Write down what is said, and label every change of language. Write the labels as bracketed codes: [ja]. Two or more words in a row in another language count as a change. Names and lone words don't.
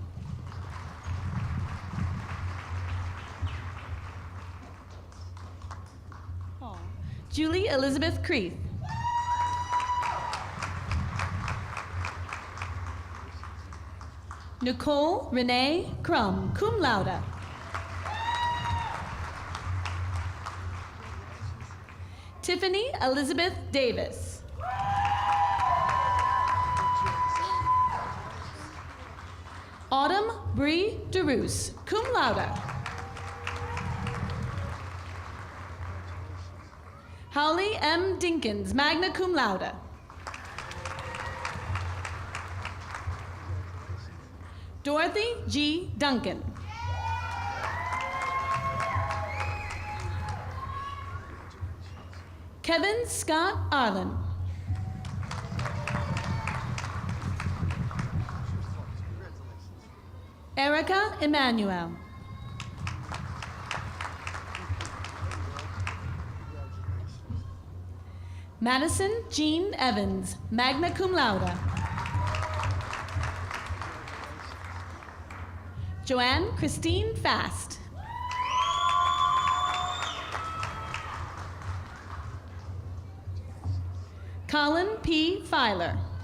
[en] Julie Elizabeth Creeth. Nicole Renee Crum, [la] cum laude. [en] Tiffany Elizabeth Davis. Autumn Bree DeRoos, [la] cum laude. [en] Holly M. [la] Dinkins, magna cum laude. [en] Dorothy G. Duncan. Kevin Scott Arlen. Erica Emmanuel. Madison Jean Evans, [la] magna cum laude. [en] Joanne Christine Fast. Colin P. Filer.